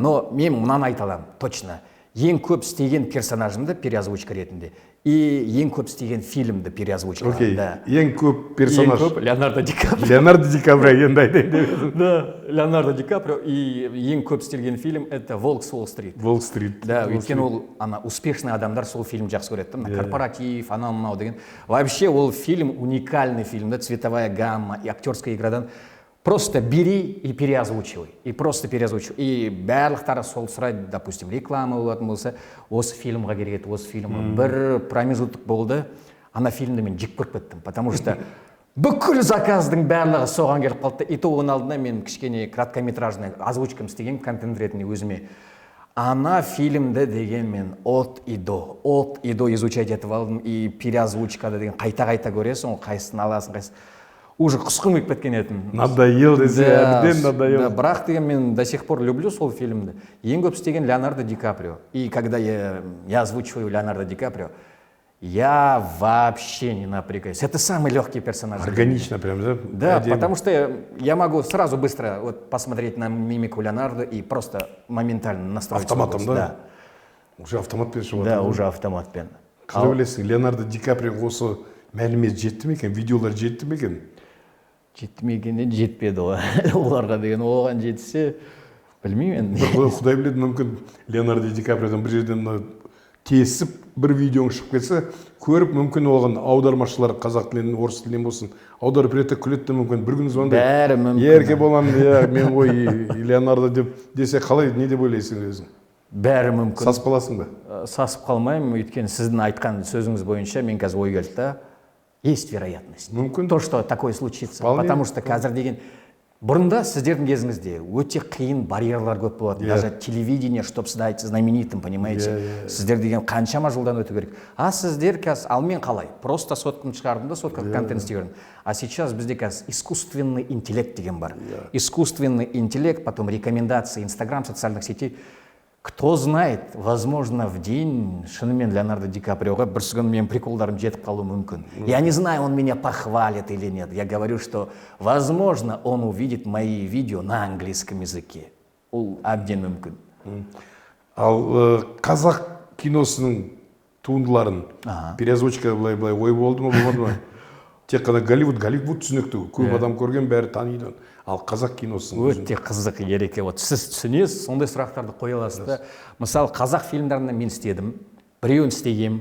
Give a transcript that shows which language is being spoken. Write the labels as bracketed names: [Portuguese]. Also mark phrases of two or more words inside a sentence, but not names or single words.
[Kazakh] Но мен мынаны айта аламын, точно. Ең көп істеген персонажымды переозвучка ретінде и ең көп істеген фильмді переозвучка. Окей, ең көп персонаж. Ең көп Леонардо Ди Каприо. Леонардо Ди Каприо енді айтайын деп. Да, Леонардо Ди Каприо и ең көп істелген фильм это «Волк с Уолл-стрит». Уолл-стрит. Да, өйткені ол ана успешный адамдар сол фильм жақсы көреді. Корпоратив, анау мынау деген. [Russian] Вообще [Kazakh] ол фильм [Russian] уникальный фильм, да, цветовая гамма и актерская иградан. Просто бери и переозвучивай. И просто переозвучивай. [Kazakh] И барлықтары сол сұрайды, допустим, реклама болатын болса, осы фильмға керек еді, осы фильмға. Бір промежуток болды, ана фильмді мен жек көріп кеттім. [Russian] Потому что [Kazakh] бүкіл заказдың барлығы соған келіп қалды. И то оның алдында мен кішкене краткометражный озвучкам істеген контент ретінде өзіме. Ана фильмді деген мен [Russian] от и до изучать [Kazakh] етіп алдым. И переозвучкада деген қайта көресің, ол қайсысын аласың, қайсысын. Уже құсқым келіп кеткен едім. Надоел десе, әбден надоел. Да, бірақ деген мен [Russian] до сих пор люблю [Kazakh] сол фильмді. Ең көп істеген Леонардо Ди Каприо. [Russian] И когда я озвучиваю Леонардо Ди Каприо, я вообще не напрягаюсь. Это самый легкий персонаж. Органично прям, да? Да, потому что я могу сразу быстро вот посмотреть на мимику Леонардо и просто моментально настроить. Автоматом, да? Уже [Kazakh] автоматпен шығып жатыр. [Russian] Да, уже [Kazakh] автоматпен. Қалай білесің, Леонардо Ди Каприо осы мәлімет жетті ме екен, видеолар жетті ме екен? Жетмегеннен жетпеді ғой. Оларға деген оған жетсе, білмеймін. Құдай біледі, мүмкін Леонардо Ди Каприодан бір жерден тесіп бір видеоң шығып кетсе, көріп мүмкін оған аудармашылар қазақ тілінен, орыс тілінен болсын, аударып береді, күледі мүмкін бір күн звондайды. Бәрі мүмкін. Еркебұлан, мен ғой Леонардо деп десе, қалай, не деп ойлайсың өзің? Бәрі мүмкін. Сасып қаласың ба? Сасып қалмаймын, өйткені сіздің айтқан сөзіңіз бойынша мен қазір ой келді да. [Russian] Есть вероятность. [Kazakh] Мүмкін. [Russian] То, что такое случится. Потому что [Kazakh] қазір деген бұрында сіздердің кезіңізде өте қиын барьерлар көп болады. [Russian] Даже телевидение, чтобы стать знаменитым, понимаете? [Kazakh] Сіздер деген қаншама жылдан өту керек. А сіздер қазір, ал мен қалай? Просто сотканы шығардым да, сотка контент істеп. [Russian] А сейчас [Kazakh] бізде қазір [Russian] искусственный интеллект [Kazakh] деген бар. [Russian] Искусственный интеллект, потом рекомендации, Инстаграм, социальных сетей. Кто знает, возможно, в день [Kazakh] шынымен Леонардо Ди Каприоға бір сүгін мен приколдарым жетіп қалуы мүмкін. [Russian] Я не знаю, он меня похвалит или нет. Я говорю, что, возможно, он увидит мои видео на английском языке. [Kazakh] Ол әбден мүмкін. Ал қазақ киносының туындыларын переозвучка былай ой болды ма, болмады ма? Тек қана Голливуд түсінікті, көп адам көрген, бәрі таниды. Ал қазақ киносын өте қызық ереке. Вот сіз түсінесіз, сондай сұрақтарды қоя аласыз да. Мысалы, қазақ фильмдерінде мен істедім, біреуін істегем.